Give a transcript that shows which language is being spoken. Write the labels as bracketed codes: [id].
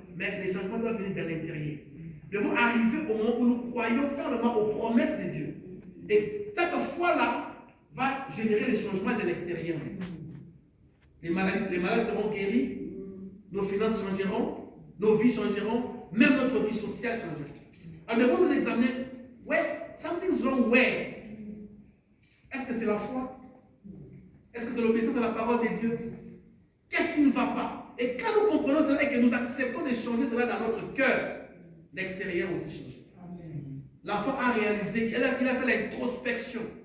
[fr] Mais les changements doivent venir de l'intérieur. Nous devons arriver au moment où nous croyons fermement aux promesses de Dieu. Et cette foi-là va générer les changements de l'extérieur. Les malades seront guéris, nos finances changeront, nos vies changeront, même notre vie sociale changera. Alors nous devons nous examiner. [en] Ouais, something's wrong where? [fr] Est-ce que c'est la foi? Est-ce que c'est l'obéissance à la parole de Dieu? Qu'est-ce qui ne va pas? Et quand nous comprenons cela et que nous acceptons de changer cela dans notre cœur, l'extérieur aussi change. L'enfant a réalisé, il a fait l'introspection.